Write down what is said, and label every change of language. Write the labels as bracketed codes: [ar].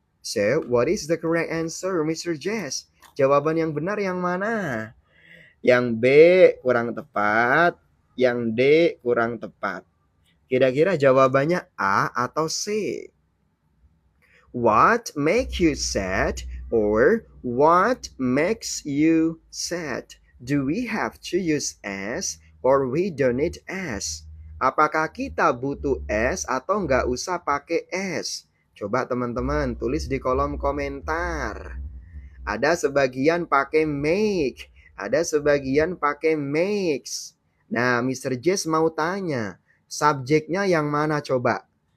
[en] So, what is the correct answer, Mr. Jess? [id] Jawaban yang benar yang mana? Yang B kurang tepat, yang D kurang tepat. Kira-kira jawabannya A atau C? [en] What make you sad or what makes you sad? Do we have to use S or we don't need S? [id] Apakah kita butuh S atau nggak usah pakai S? Coba teman-teman tulis di kolom komentar. Ada sebagian pakai make, ada sebagian pakai makes. Nah, Mr. Jess mau tanya, subjeknya yang mana coba?